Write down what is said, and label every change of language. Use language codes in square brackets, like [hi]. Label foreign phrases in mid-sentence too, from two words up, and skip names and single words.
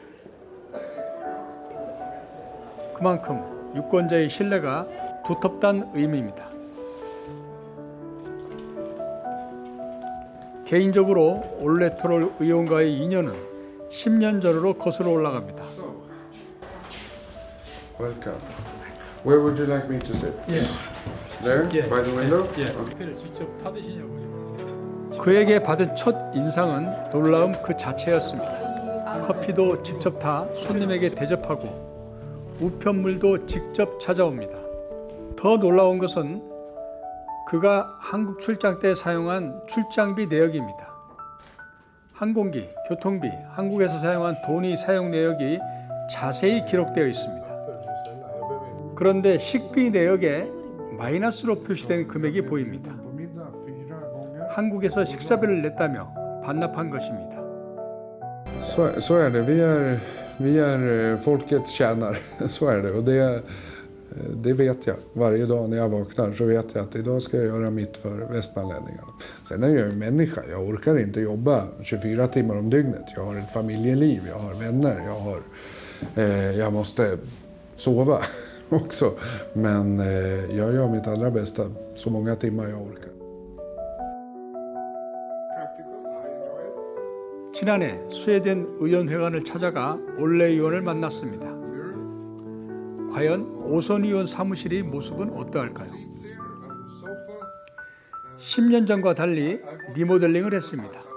[ko] 그만큼 유권자의 신뢰가 두텁다는 의미입니다. 개인적으로 올레 토롤 의원과의 인연은 10년 전으로 거슬러 올라갑니다. [en] Welcome. Where would you like me to sit? There? By the window? [ko] 커피를 직접 받으시냐고요. 그에게 받은 첫 인상은 놀라움 그 자체였습니다. 커피도 직접 타 손님에게 대접하고 우편물도 직접 찾아옵니다. 더 놀라운 것은 그가 한국 출장 때 사용한 출장비 내역입니다. 항공기, 교통비, 한국에서 사용한 돈의 사용 내역이 자세히 기록되어 있습니다. 그런데 식비 내역에 마이너스로 표시된 금액이 보입니다. 한국에서 식사비를 냈다며 반납한 것입니다. [sv] Så är det. Vi är folkets tjänare. Så är det. Och det vet jag. Varje dag när jag vaknar så vet jag att idag ska jag göra mitt för västmanlänningarna. Sen är jag en människa. Jag orkar inte jobba 24 timmar om dygnet. Jag har ett familjeliv, jag har vänner, jag måste sova också. Men jag gör mitt allra bästa så många timmar jag orkar. [ko] 지난해 스웨덴 의원회관을 찾아가 올레 의원을 만났습니다. 과연 오선 의원 사무실의 모습은 어떠할까요? 10년 전과 달리 리모델링을 했습니다.